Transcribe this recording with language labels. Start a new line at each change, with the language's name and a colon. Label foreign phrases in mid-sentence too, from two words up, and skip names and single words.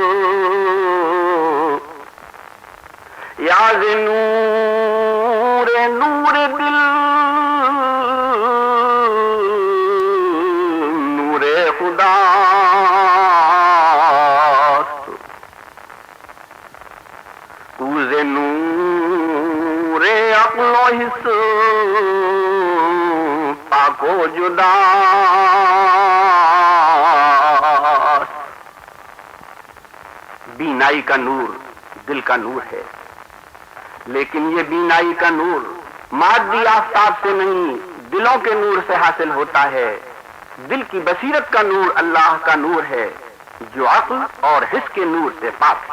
Persian: یاز نور نور دل نور خدا، کوز نور عقل و حس پاک و جدا.
Urdu: بینائی کا نور دل کا نور ہے، لیکن یہ بینائی کا نور مادی آفتاب سے نہیں، دلوں کے نور سے حاصل ہوتا ہے. دل کی بصیرت کا نور اللہ کا نور ہے جو عقل اور حس کے نور سے پاک ہے.